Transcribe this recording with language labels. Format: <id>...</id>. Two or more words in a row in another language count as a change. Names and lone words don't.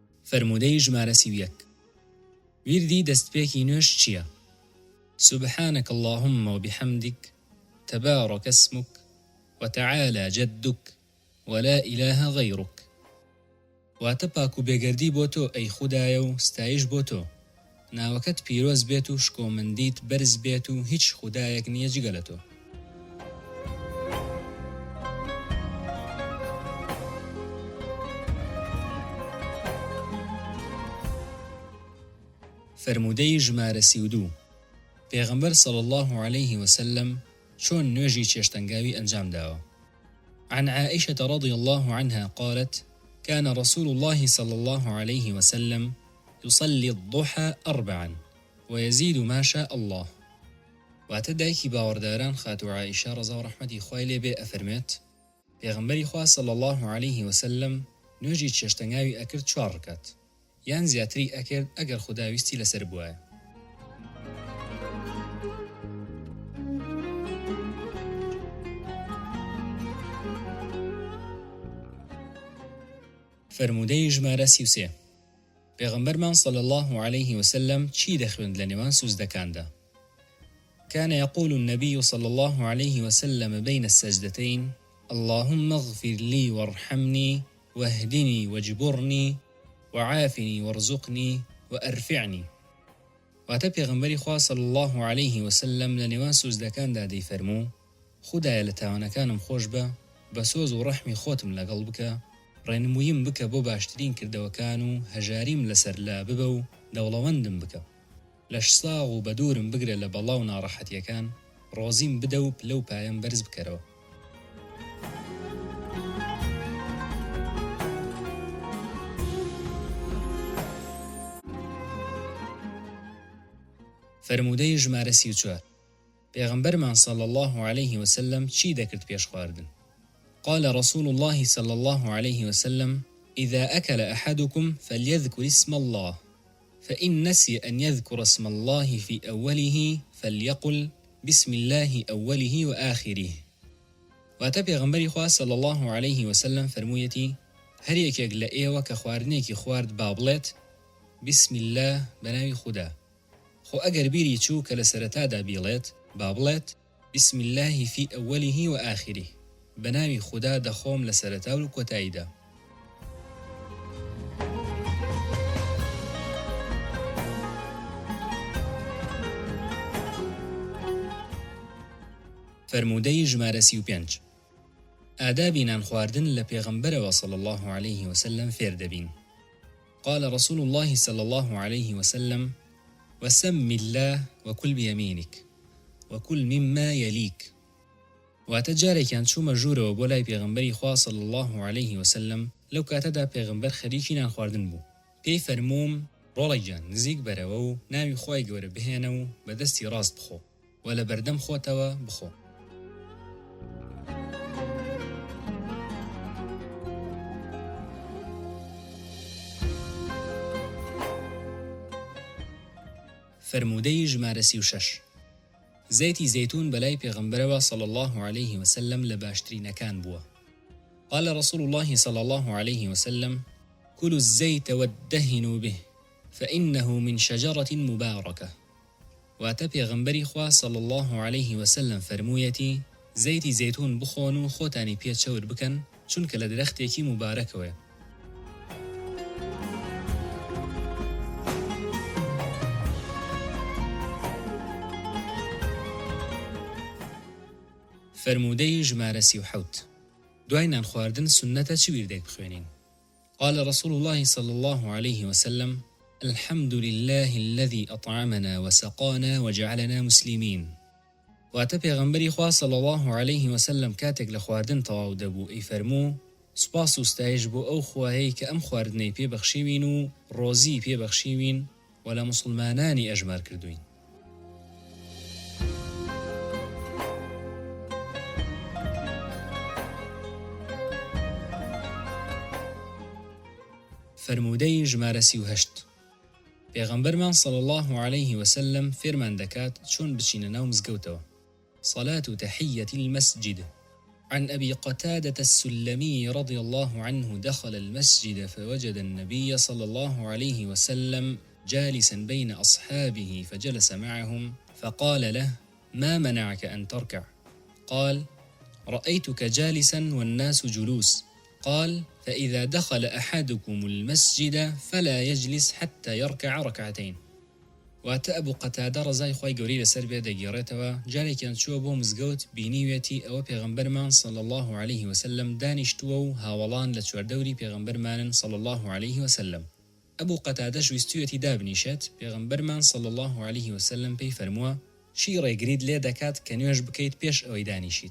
<ckb>فرمودەی ژمارە 31. ویردی دەستپێکی نوێش چییە؟</ckb> <ar>سبحانك اللهم وبحمدك تبارك اسمك وتعالى جدك ولا إله غيرك.</ar> <ckb>واتە پاک و بێگەردی بۆ تۆ ئەی خودایە و ستایش بۆ تۆ، ناوەکەت پیرۆز بێت و شکۆمەندیت بەرز بێت و هیچ خودایەک نییە جگە لە تۆ. فرمودەی ژمارە 32. پێغەمبەر</ckb> <ar>صلی الله عليه وسلم</ar> <ckb>چۆن نوێژی چێشتەنگاوی ئەنجام داوە.</ckb> <ar>عن عائشة رضي الله عنها قالت: كان رسول الله صلى الله عليه وسلم يصلي الضحى 4 ويزيد ما شاء الله.</ar> <ckb>واتدايكي باورداران خاتو عائشة رضا ورحمتي خوای لێ بێ ئەفەرمێت پێغەمبەری خوا</ckb> <ar>صلى الله عليه وسلم</ar> <ckb>نوێژی چێشتەنگاوی ئەکرد 4 ڕکات یان زیاتری ئەکرد ئەگەر خوداویستی لەسەر بووایە. فرمودەی ژمارە 33. پێغەمبەرمان</ckb> <ar>صلی الله عليه وسلم</ar> <ckb>چی دەخوێند لە نێوان سوزدەکاندا؟</ckb> <ar>كان يقول النبي صلى الله عليه وسلم بين السجدتين: اللهم اغفر لي وارحمني واهدني واجبرني وعافني وارزقني وأرفعني.</ar> <ckb>واتە پێغەمبەری خوا</ckb> <ar>صلی الله عليه وسلم</ar> <ckb>لە نێوان سوزدەکاندا دەیفەرموو: خودایە لە تاوانەکانم خۆش بە، بە سۆز و ڕەحمی خۆتم لەگەڵ بکە، ڕێنموویم بکە بۆ باشترین کردەوەکان و هەژاریم لەسەر لا ببە و دەوڵەوەندم بکە، لەش ساغ و بەدوورم بگرە لە بەڵا و ناڕەحەتیەکان، ڕۆزیم بدە و پلە و پایەم بەرز بکەرەوە. فرمودەی ژمارە 34. پێغەمبەرمان</ckb> <ar>صلی الله عليه وسلم</ar> <ckb>چی دەکرد پێش خواردن؟</ckb> <ar>قال رسول الله صلى الله عليه وسلم: إذا أكل أحدكم فليذكر اسم الله، فإن نسي أن يذكر اسم الله في أوله فليقل بسم الله أوله وآخره.</ar> <ckb>واتە پێغەمبەری خوا</ckb> <ar>صلی الله عليه وسلم</ar> <ckb>فەرموویەتی هەر یەکێک لە ئێوە کە خواردنێکی خوارد با بڵێت</ckb> <ar>بسم الله</ar> <ckb>بەناوی خوددا، خۆ ئەگەر بیری چوو کە لە سەرەتادا بیڵێت با بڵێت</ckb> <ar>بسم الله في أوله وآخره،</ar> <ckb>بەناوی خوددا دەخۆم لە سەرەتا و کۆتاییدا. فرمودەی ژمارە 35. ئادابی نان خواردن لە پێغەمبەرەوە</ckb> <ar>صلی الله عليه وسلم</ar> <ckb>فێر دەبین.</ckb> <ar>قال رسول الله صلى الله عليه وسلم: وسم الله وكل بيمينك وكل مما يليك.</ar> <ckb>واتە جارێکیان چوومە ژوورەوە بۆ لای پێغەمبەری خوا</ckb> <ar>صلی الله عليه وسلم،</ar> <ckb>لەو کاتەدا پێغەمبەر خەریکی نان خواردن بوو. پێی فەرمووم ڕۆڵەی گیان نزیک بەرەوە و ناوی خوای گەورە بهێنە و بە دەستی ڕاست بخۆ و لە بەردەم خۆتەوە بخۆ. فرمودەی ژمارە 36. زەیتی زەیتون بەلای پێغەمبەرەوە</ckb> <ar>صلی الله عليه وسلم</ar> <ckb>لە باشترینەکان بووە.</ckb> <ar>قال رسول الله صلى الله عليه وسلم: كلوا الزيت وادهنوا به فإنه من شجرة مباركة.</ar> <ckb>واتە پێغەمبەری خوا</ckb> <ar>صلی الله عليه وسلم</ar> <ckb>فەرموویەتی زەیتی زەیتون بخۆن و خۆتانی پێ چەور بکەن چونکە لە درەختێکی مبارەکەوەیە. فرمودەی ژمارە 37. دوای نان خواردن سنەتە چ ویردێک بخوێنین؟</ckb> <ar>قال رسول الله صلى الله عليه وسلم: الحمد لله الذي أطعمنا وسقانا وجعلنا مسلمين.</ar> <ckb>واتە پێغەمبەری خوا</ckb> <ar>صلی الله عليه وسلم</ar> <ckb>کاتێک لە خواردن تەواو دەبوو ئەی فەرموو سوپاس و ستایش بۆ ئەو خوایەی کە ئەم خواردنەی پێبەخشیوین و ڕۆزی پێبەخشیوین و لە موسڵمانانی ئەژمار کردوین. فرمودەی ژمارە 38. پێغەمبەرمان</ckb> <ar>صلی الله عليه وسلم</ar> <ckb>فێرمان دەکات چۆن بچینە ناو مزگەوتەوە.</ckb> <ar>صلاة تحية المسجد عن أبي قتادة السلمي رضي الله عنه دخل المسجد فوجد النبي صلى الله عليه وسلم جالسا بين أصحابه فجلس معهم فقال له: ما منعك أن تركع؟ قال: رأيتك جالسا والناس جلوس. قال: فإذا دخل أحدكم المسجد فلا يجلس حتى يركع ركعتين.</ar> <ckb>واتە ئەبوو قەتادە ڕزای خۆی گەورەی لەسەر بێ دەگێڕێتەوە جارێکیان چووە بۆ مزگەوت بینیوێتی ئەوە پێغەمبەرمان</ckb> <ar>صلی الله عليه وسلم</ar> <ckb>دانیشتووە و هاوڵان لە چواردەوری پێغەمبەرمانن</ckb> <ar>صلی الله عليه وسلم.</ar> <ckb>ئەبوو قەتادەش ویستوویەتی دابنیشێت، پێغەمبەرمان</ckb> <ar>صلی الله عليه وسلم</ar> <ckb>پێی فەرمووە: چی ڕێگریت لێ دەکات کە نوێژ بکەیت پێش ئەوەی دانیشیت؟</ckb>